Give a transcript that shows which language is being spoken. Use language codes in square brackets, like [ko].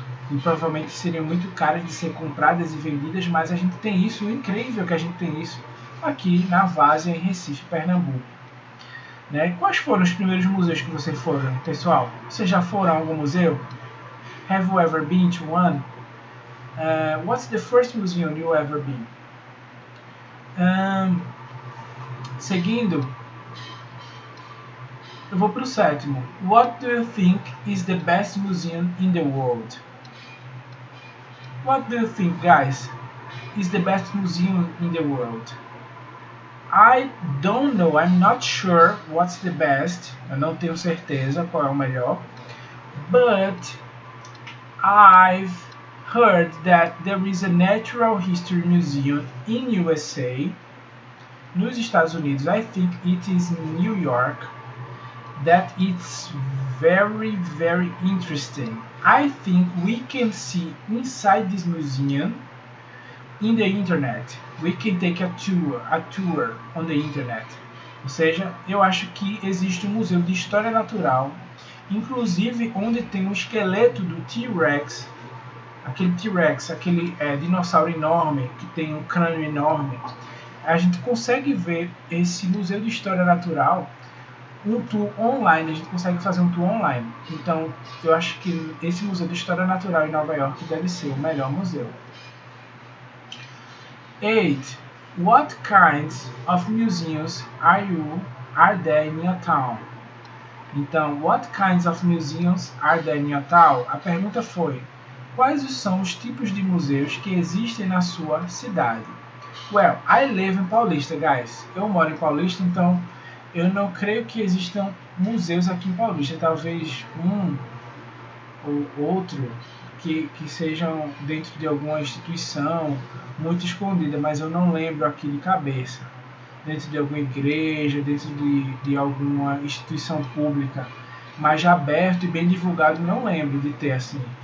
[pt] E provavelmente seriam muito caras de ser compradas e vendidas, mas a gente tem isso, incrível que a gente tem isso aqui na Várzea, em Recife, Pernambuco. Né? Quais foram os primeiros museus que vocês foram, pessoal? Vocês já foram a algum museu? [en] Have you ever been to one? What's the first museum you ever been? [pt] Seguindo, eu vou para o sétimo. [en] What do you think is the best museum in the world? What do you think, guys, is the best museum in the world? I don't know, I'm not sure what's the best. [pt] Eu não tenho certeza qual é o melhor. [en] But I've heard that there is a Natural History Museum in USA. [pt] Nos Estados Unidos, [en] I think it is in New York. That it's very, very interesting. I think we can see inside this museum in the internet. We can take a tour on the internet. [pt] Ou seja, eu acho que existe um museu de história natural, inclusive onde tem um esqueleto do T-Rex, aquele dinossauro enorme que tem um crânio enorme. A gente consegue ver esse museu de história natural, um tour online, a gente consegue fazer um tour online. Então, eu acho que esse museu de história natural em Nova York deve ser o melhor museu. 8. [en] What kinds of museums are there in your town? [pt] Então, [en] what kinds of museums are there in your town? [pt] A pergunta foi: quais são os tipos de museus que existem na sua cidade? [en] Well, I live in Paulista, guys. [pt] Eu moro em Paulista, então eu não creio que existam museus aqui em Paulista. Talvez um ou outro que sejam dentro de alguma instituição muito escondida, mas eu não lembro aqui de cabeça. Dentro de alguma igreja, dentro de alguma instituição pública, mas já aberto e bem divulgado, não lembro de ter assim.